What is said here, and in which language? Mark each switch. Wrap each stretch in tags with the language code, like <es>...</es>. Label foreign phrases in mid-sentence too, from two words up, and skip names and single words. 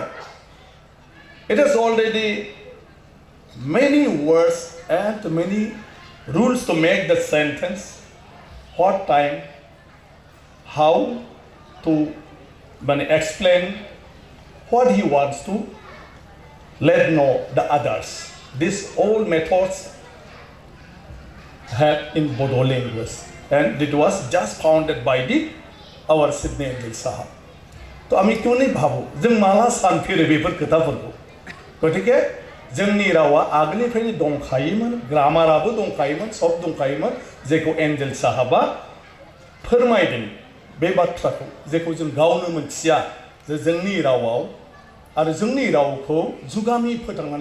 <en>It has already many words and many rules to make the sentence, what time, how to explain what he wants to let know the others. These all methods have in Bodo language, and it was just founded by our Sidney Angel Sahab.</en> <brx>तो आमी</brx> <hi>क्यों नहीं</hi> <brx>भाबो जों माला सानफेरो बेफोर खोथाफोरखौ गतिके जोंनि रावा आगोलनिफ्रायनो दंखायोमोन ग्रामाराबो दंखायोमोन सब दंखायोमोन जेखौ एन्जेल साहाबा फोरमायदों बे बाथ्राखौ जेखौ जों गावनो मोनथिया जे जोंनि रावाव आरो जोंनि रावखौ जुगामि फोथांनानै</brx>